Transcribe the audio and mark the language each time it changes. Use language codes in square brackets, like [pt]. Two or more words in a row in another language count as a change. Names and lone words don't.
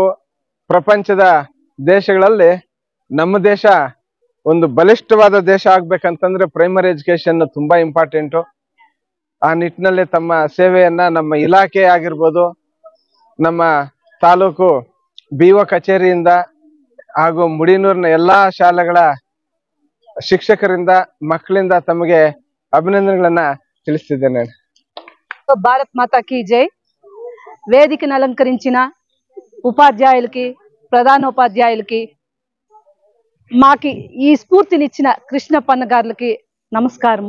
[kn] ಪ್ರಪಂಚದ ದೇಶಗಳಲ್ಲಿ ನಮ್ಮ ದೇಶ ಒಂದು ಬಲಿಷ್ಠವಾದ ದೇಶ ಆಗ್ಬೇಕಂತಂದ್ರೆ [en] primary education [kn] ತುಂಬಾ ಇಂಪಾರ್ಟೆಂಟು. ಆ ನಿಟ್ಟಿನಲ್ಲಿ ತಮ್ಮ ಸೇವೆಯನ್ನ ನಮ್ಮ ಇಲಾಖೆ ಆಗಿರ್ಬೋದು, ನಮ್ಮ ತಾಲೂಕು BO ಕಚೇರಿಯಿಂದ ಹಾಗೂ ಮುಡಿನೂರಿನ ಎಲ್ಲಾ ಶಾಲೆಗಳ ಶಿಕ್ಷಕರಿಂದ ಮಕ್ಕಳಿಂದ ತಮಗೆ అభినందనಗಳನ್ನ ತಿಳಿಸ್ತಿದ್ದೇನೆ. [hi] भारत माता की जय. [te] వేదికను అలంకరించిన ఉపాధ్యాయులకి, ప్రధానోపాధ్యాయులకి, మాకి ఈ స్ఫూర్తినిచ్చిన కృష్ణప్పన్న గారికి నమస్కారము.